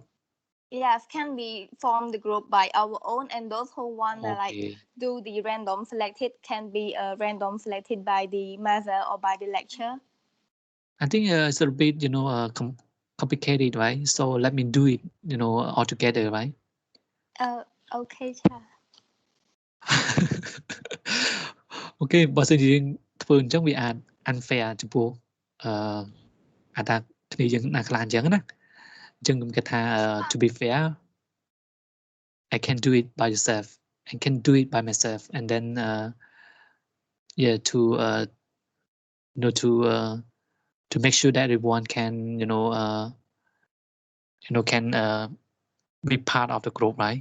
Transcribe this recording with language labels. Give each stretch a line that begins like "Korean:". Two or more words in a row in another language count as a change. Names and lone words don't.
English: Yes, can we form the group by our own, and those who want do the random selected can be random selected by the major or by the lecture. I think it's a bit, you know, complicated, right? So let me do it, you know, all together, right? Okay, cha. Okay,
Khmer: បើសិនជាយើងធ្វើអញ្ចឹងវាអាច
English: unfair
Khmer: ចំពោះអាចថាគ្នាយើងណាខ្លះអញ្ចឹងណាអញ្ចឹងខ្ញុំគិតថា
English: to be fair I can do it by yourself I can do it by myself and then yeah to you know to make sure that everyone can you know can be part of the group, right?